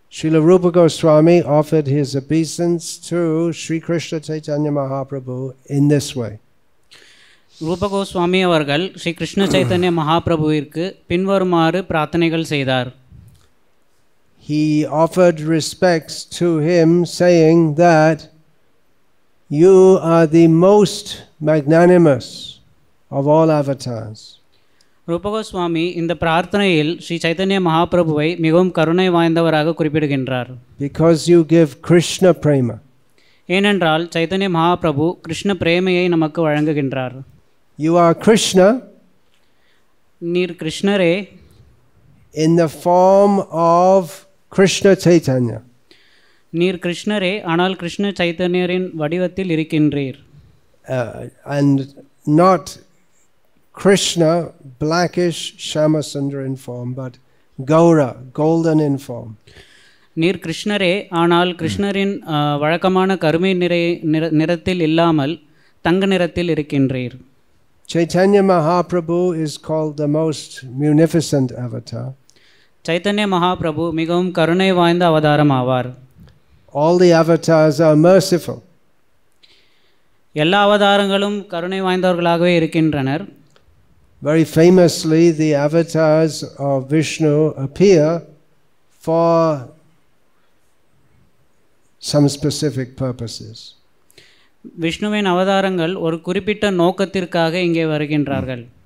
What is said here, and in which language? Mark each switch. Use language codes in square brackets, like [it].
[en] Srila Rupa Goswami offered his obeisance to Sri Krishna Chaitanya Mahaprabhu in this way. [ta] ரூப கோஸ்வாமி அவர்கள் ஸ்ரீ கிருஷ்ண சைத்தன்ய மகாபிரபுவிற்கு பின்வருமாறு பிரார்த்தனைகள் செய்தார். [en] He offered respects to him, saying that you are the most magnanimous of all avatars. [ta] ரூப கோஸ்வாமி இந்த பிரார்த்தனையில் ஸ்ரீ சைத்தன்ய மகாபிரபுவை மிகவும் கருணை வாய்ந்தவராக குறிப்பிடுகின்றார். [en] Because you give Krishna prema. [ta] ஏனென்றால் சைத்தன்ய மகாபிரபு கிருஷ்ண பிரேமையை நமக்கு வழங்குகின்றார். [en] You are Krishna. [ta] நீர் கிருஷ்ணரே. [en] In the form of Krishna Chaitanya. [ta] நீர் கிருஷ்ணரே, ஆனால் கிருஷ்ண சைத்தன்யரின் வடிவத்தில் இருக்கின்றீர். [en] And not Krishna, blackish Shyamasundar in form, but Gaura, golden in form. [ta] நீர் கிருஷ்ணரே, ஆனால் கிருஷ்ணரின் வழக்கமான கருமை நிறத்தில் இல்லாமல் தங்க நிறத்தில் இருக்கின்றீர். [en] Chaitanya Mahaprabhu is called the most munificent avatar. [ta] Chaitanya Mahaprabhu மிகவும் கருணை வாய்ந்த அவதாரம் ஆவார். [en] All the avatars are merciful. [ta] எல்லா அவதாரங்களும் கருணை வாய்ந்தவர்களாகவே இருக்கின்றனர். [en] Very famously, the avatars of Vishnu appear for some specific purposes. [ta] விஷ்ணுவின் அவதாரங்கள் ஒரு குறிப்பிட்ட நோக்கத்திற்காக இங்கே வருகின்றார்கள்.